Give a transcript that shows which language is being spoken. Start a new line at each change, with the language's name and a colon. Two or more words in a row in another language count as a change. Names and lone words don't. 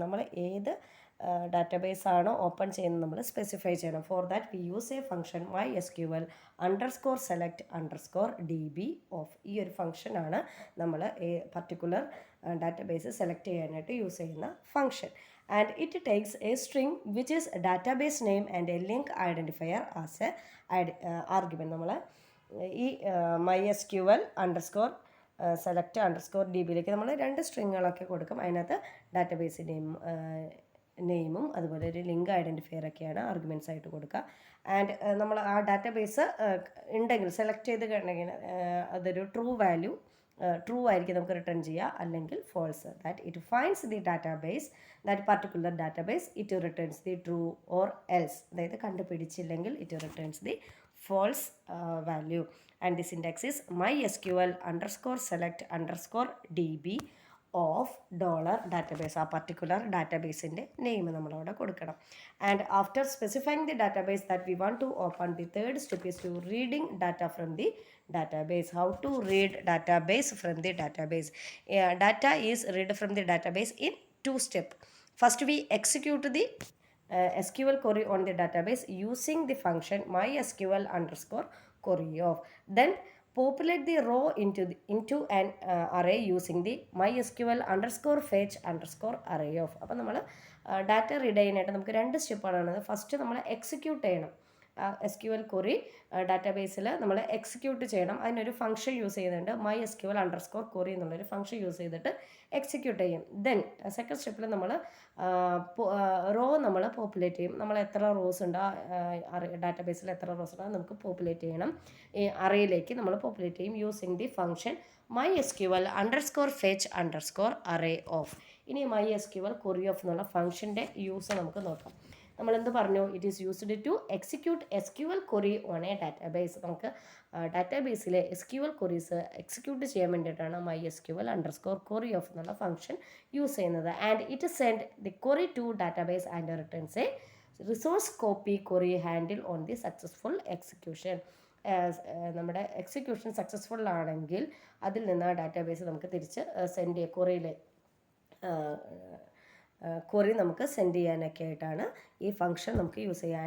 Malayalam: നമ്മൾ ഏത് ഡാറ്റാബേസ് ആണോ ഓപ്പൺ ചെയ്യുന്നത് നമ്മൾ സ്പെസിഫൈ ചെയ്യണം.
English: for that we use a function MySQL_select_db of.
Malayalam: ഈ ഒരു ഫംഗ്ഷനാണ് നമ്മൾ
English: particular database select
Malayalam: ചെയ്യാനായിട്ട് യൂസ് ചെയ്യുന്ന ഫംഗ്ഷൻ.
English: And it takes a string which is a database name and a link identifier as a argument.
Malayalam: നമ്മൾ ഈ MySQL_select_dbയിലേക്ക് നമ്മൾ 2 സ്ട്രിങ്ങുകളൊക്കെ കൊടുക്കും. അതിനകത്ത്
English: database name
Malayalam: അതുപോലെ ഒരു
English: link identifier
Malayalam: ഒക്കെയാണ് ആർഗ്യുമെൻറ്റ്സ് ആയിട്ട് കൊടുക്കുക. ആൻഡ് നമ്മൾ ആ ഡാറ്റാബേസ് ഉണ്ടെങ്കിൽ സെലക്ട് ചെയ്ത് കഴിഞ്ഞാൽ അതൊരു ട്രൂ ആയിരിക്കും നമുക്ക് റിട്ടേൺ ചെയ്യുക, അല്ലെങ്കിൽ ഫോൾസ്.
English: that it finds the database, that particular database, it returns the true or else.
Malayalam: അതായത് കണ്ടുപിടിച്ചില്ലെങ്കിൽ
English: it returns the false value. And the syntax is MySQL_select_db of dollar database,
Malayalam: ആ പർട്ടിക്കുലർ ഡാറ്റാബേസിൻ്റെ നെയിം നമ്മളവിടെ കൊടുക്കണം.
English: and after specifying the database that we want to open, the third step is to reading data from the database. How to read database from the database? Data is read from the database in two steps. First, we execute the SQL query on the database using the function mysql underscore query of. Then populate the row into an array using the mysql underscore fetch underscore array of.
Malayalam: അപ്പോൾ നമ്മൾ
English: data read
Malayalam: ചെയ്യാനായിട്ട് നമുക്ക് രണ്ട് സ്റ്റെപ്പാണുള്ളത്. ഫസ്റ്റ് നമ്മൾ എക്സിക്യൂട്ട് ചെയ്യണം.
English: SQL query
Malayalam: ഡാറ്റാബേസിൽ നമ്മൾ എക്സിക്യൂട്ട് ചെയ്യണം. അതിനൊരു
English: function use
Malayalam: ചെയ്യുന്നുണ്ട്,
English: mysql underscore query
Malayalam: എന്നുള്ളൊരു
English: function use
Malayalam: ചെയ്തിട്ട് എക്സിക്യൂട്ട് ചെയ്യും.
English: then second step
Malayalam: നമ്മൾ റോ നമ്മൾ പോപ്പുലേറ്റ് ചെയ്യും. നമ്മൾ എത്ര റോസ് ഉണ്ട്, ഡാറ്റാബേസിൽ എത്ര റോസ് ഉണ്ട് നമുക്ക് പോപ്പുലേറ്റ് ചെയ്യണം. ഈ അറേയിലേക്ക് നമ്മൾ പോപ്പുലേറ്റ് ചെയ്യും
English: using the function mysql underscore fetch underscore array of.
Malayalam: ഇനി
English: mysql query of
Malayalam: എന്നുള്ള ഫംഗ്ഷൻ്റെ യൂസ് നമുക്ക് നോക്കാം. നമ്മളെന്ത് പറഞ്ഞു?
English: it is used to execute SQL query on a database.
Malayalam: നമുക്ക് ഡാറ്റാബേസിലെ
English: SQL queries
Malayalam: എക്സിക്യൂട്ട് ചെയ്യാൻ വേണ്ടിയിട്ടാണ്
English: mysql underscore query of
Malayalam: എന്നുള്ള
English: function use
Malayalam: ചെയ്യുന്നത്.
English: and it send the query to database and returns a resource copy query handle on the successful execution.
Malayalam: നമ്മുടെ
English: execution successful
Malayalam: ആണെങ്കിൽ അതിൽ നിന്ന് ഡാറ്റാബേസ് നമുക്ക് തിരിച്ച് സെൻഡ് ചെയ്യുക, ക്വറി നമുക്ക് സെൻഡ് ചെയ്യാനൊക്കെ ആയിട്ടാണ് ഈ ഫംഗ്ഷൻ നമുക്ക് യൂസ് ചെയ്യാൻ.